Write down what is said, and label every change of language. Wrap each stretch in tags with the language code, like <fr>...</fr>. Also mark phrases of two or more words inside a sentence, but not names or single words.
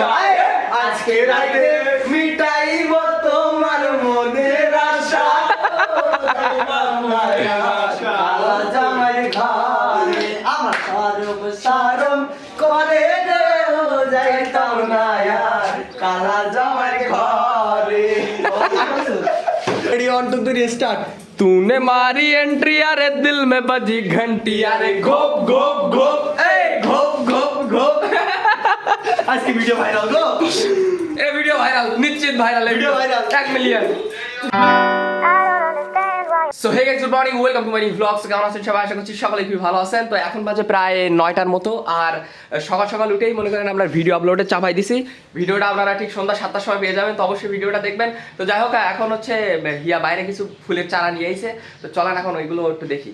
<bn>আজকে রাতে মিটাইব তোমার মনের আশা। কালা জামাই ঘরে আমার সারম সারম করে রে যাইতাম না আর কালা জামাই ঘরে।</bn> <en>Ready on to the restart.</en> <hi>तूने मारी एंट्री यारे दिल में बजी घंटी यारे घोप घोप घोप ए घोप घोप घोप। आज की</hi> <en>video viral</en> <hi>गो। ए</hi> <en>video viral</en> <hi>निश्चित वायरल है</hi> <en>video viral 1 मिलियन। So hey guys, good morning, welcome to my new blogs.</en> <bn>কেমন আছেন সবাই? আশা করছি সকলে খুবই ভালো আছেন। তো এখন বাজে প্রায় 9টার মতো, আর সকাল সকাল উঠেই মনে করেন আমরা ভিডিও আপলোডে চাপাই দিছি। ভিডিওটা আপনারা ঠিক সন্ধ্যা 7টার সময় পেয়ে যাবেন, তো অবশ্যই ভিডিওটা দেখবেন। তো যাই হোক, এখন হচ্ছে হিয়া বাইরে কিছু ফুলের চারা নিয়ে আইছে, তো চলেন এখন ওইগুলো একটু দেখি।</bn>